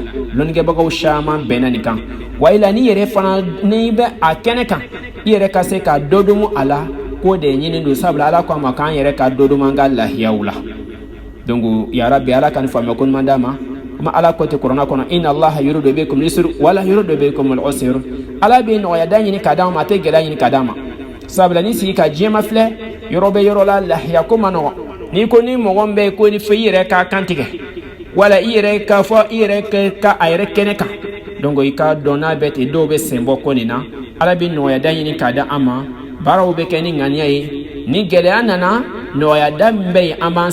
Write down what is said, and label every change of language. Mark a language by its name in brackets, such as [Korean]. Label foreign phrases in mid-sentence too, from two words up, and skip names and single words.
[Bambara] dɔnnikɛbagaw caman bɛnna nin kan wa i la ni yɛrɛ fana n'i bɛ a kɛnɛ kan i yɛrɛ ka se ka dɔ dumu a la k'o de ɲini don sabula ala ko a ma k'an yɛrɛ ka dɔ dumu an ka lahiyaw la donc [Arabic] يا رب [Bambara] ala ka nin faamuya ko ɲuman d'a ma kuma ala ko tɛ kuranɛ kɔnɔ [Arabic] إن الله يريد بكم اليسر ولا يريد بكم العسر [Bambara] ala bɛ nɔgɔya da ɲini ka d'an ma a tɛ gɛlɛya ɲini ka d'an ma sabula ni sigi ka diɲɛ ma filɛ yɔrɔ bɛ yɔrɔ la lahiya ko ma nɔgɔ n'i ko ni mɔgɔ min bɛ yen ko ni fo i yɛrɛ k'a kantigɛ wala i yɛrɛ k'a fɔ i yɛrɛ ka a yɛrɛ kɛnɛ kan donc i ka dɔn n'a bɛ ten dɔw bɛ sen bɔ ko nin na ala bɛ nɔgɔya da ɲini ka d'an ma baaraw bɛ kɛ ni ŋaniya ye ni gɛlɛya nana nɔgɔya da min bɛ yen an b'an